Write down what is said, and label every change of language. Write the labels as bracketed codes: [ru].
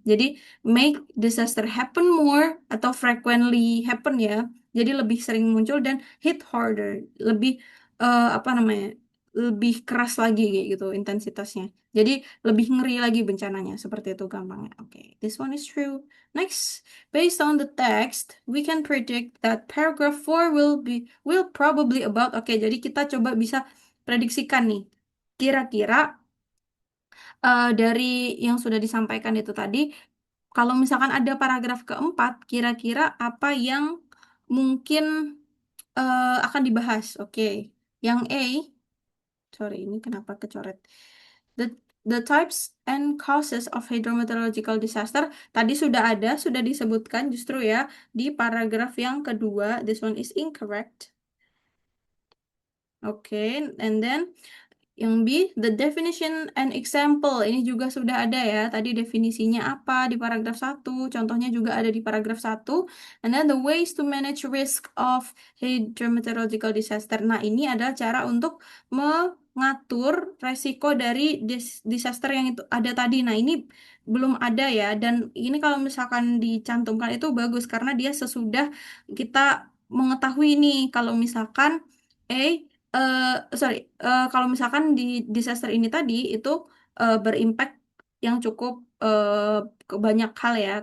[en] Jadi make disaster happen more atau frequently happen ya. [id] Jadi lebih sering muncul dan hit harder, lebih apa namanya? Lebih keras lagi kayak gitu intensitasnya. Jadi lebih ngeri lagi bencananya. Seperti itu gampangnya. [en] Oke, this one is true. Next, based on the text, we can predict that paragraph 4 will probably about. [id] Oke, jadi kita coba bisa prediksikan nih. Kira-kira dari yang sudah disampaikan itu tadi, kalau misalkan ada paragraf keempat, kira-kira apa yang mungkin akan dibahas? Oke, yang A, sorry ini kenapa kecoret? [en] The the types and causes of hydrometeorological disaster [id] tadi sudah disebutkan justru ya di paragraf yang kedua. [en] This one is incorrect. Oke, and then yang B, the definition and example. [id] Ini juga sudah ada ya. Tadi definisinya apa di paragraf satu, contohnya juga ada di paragraf satu. [en] And then the ways to manage risk of hydrometeorological disaster. [id] Nah, ini adalah cara untuk mengatur resiko dari disaster yang itu ada tadi. Nah, ini belum ada ya. Dan ini kalau misalkan dicantumkan itu bagus karena dia sesudah kita mengetahui nih kalau misalkan eh sorry, kalau misalkan di disaster ini tadi itu berimpact yang cukup ke banyak hal ya.